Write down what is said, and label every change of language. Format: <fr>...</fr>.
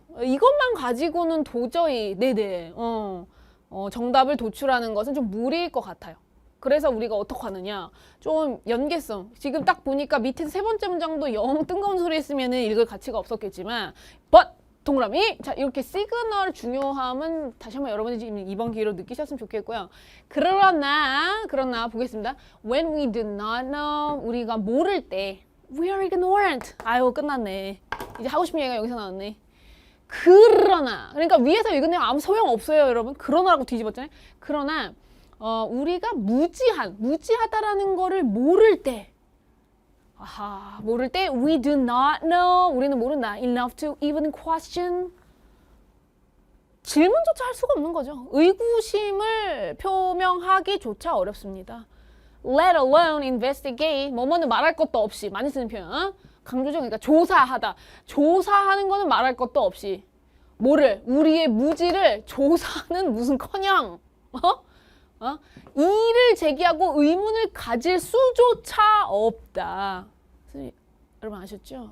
<ko>이것만 가지고는 도저히 네네 정답을 도출하는 것은 좀 무리일 것 같아요. 그래서 우리가 어떻게 하느냐, 좀 연계성. 지금 딱 보니까 밑에 세 번째 문장도 영 뜬금없는 소리 했으면 읽을 가치가 없었겠지만</ko> <en>but</en> <ko>동그라미. 자, 이렇게 시그널 중요함은 다시 한번 여러분이 지금 이번 기회로 느끼셨으면 좋겠고요. 그러나 보겠습니다.</ko> <en>When we do not know,</en> <ko>우리가 모를 때</ko> <en>we are ignorant.</en> <ko>아유, 끝났네. 이제 하고 싶은 얘기가 여기서 나왔네. 그러니까 위에서 읽은 내용 아무 소용 없어요, 여러분. 그러나라고 뒤집었잖아요. 그러나 우리가 무지하다라는 거를 모를 때, 모를 때</ko> <en>we do not know,</en> <ko>우리는 모른다.</ko> <en>enough to even question.</en> <ko>질문조차 할 수가 없는 거죠. 의구심을 표명하기조차 어렵습니다.</ko> <en>let alone investigate.</en> <ko>뭐뭐는 말할 것도 없이. 많이 쓰는 표현. 강조죠. 그러니까 조사하다. 조사하는 거는 말할 것도 없이. 우리의 무지를 조사하는 무슨커녕 이의를 제기하고 의문을 가질 수조차 없다. 여러분 아셨죠?</ko>